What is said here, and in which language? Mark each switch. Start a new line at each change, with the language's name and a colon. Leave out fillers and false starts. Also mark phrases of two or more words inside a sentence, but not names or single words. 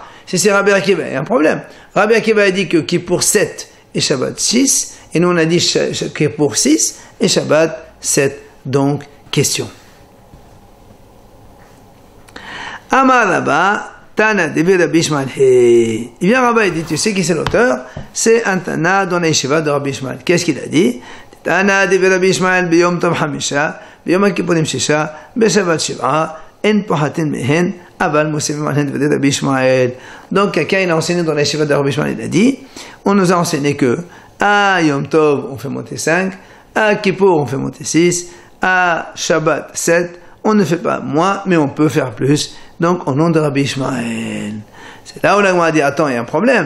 French: Si c'est Rabbi Akiva, il y a un problème. Rabbi Akiva a dit que Kippour 7 et Shabbat 6, et nous on a dit Kippour 6 et Shabbat 7. Donc, question.
Aramaic: אמר רבה, תנא דבי רבי ישמעאל.
French: Il vient Rabba et dit, tu sais qui c'est l'auteur? C'est un Tana dans la Yeshiva de Rabbi Ishmael. Qu'est-ce qu'il a dit?
Hebrew: תנא דבי רבי ישמעאל, ביום טוב חמשה, ביום הכפורים ששה, בשבת שבעה, אין פוחתין מהן, אבל מוסיפין עליהן, ודברי רבי ישמעאל.
French: Donc, quelqu'un il a enseigné dans la Yeshiva de Rabbi Ishmael, il a dit, on nous a enseigné que, à Yom Tov, on fait monter 5, à Kippour, on fait monter 6, à Shabbat 7, on ne fait pas moins, mais on peut faire plus. Donc, au nom de Rabbi Ishmael. C'est là où la Gemara dit, attends, il y a un problème.